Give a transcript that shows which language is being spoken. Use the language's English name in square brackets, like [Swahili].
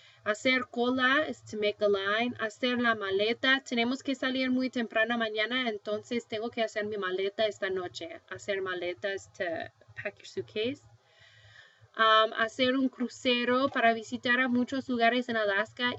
[Spanish] Hacer cola [English] is to make a line. [Spanish] Hacer la maleta. Tenemos que salir muy temprano mañana, entonces tengo que hacer mi maleta esta noche. Hacer maleta [English] is to pack your suitcase. [Spanish] Hacer un crucero para visitar a muchos lugares en Alaska.